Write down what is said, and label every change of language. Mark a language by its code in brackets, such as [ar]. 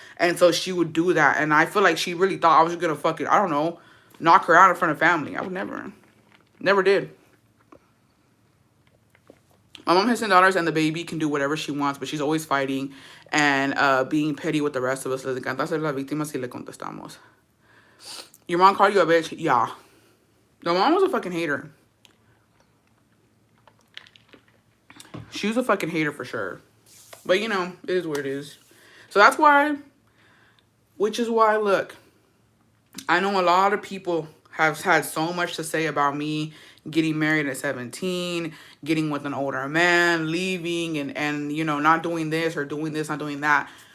[en] And so she would do that. And I feel like she really thought I was going to fucking, I don't know, knock her out in front of family. I would never did. My mom has 10 daughters and the baby can do whatever she wants, but she's always fighting and being petty with the rest of us. [es] Les encanta ser la víctima si le contestamos. [en] Your mom called you a bitch? Yeah. The mom was a fucking hater. She was a fucking hater for sure. But, you know, it is what it is. So that's why, look, I know a lot of people have had so much to say about me getting married at 17, getting with an older man, leaving, and you know, not doing this or doing this, not doing that.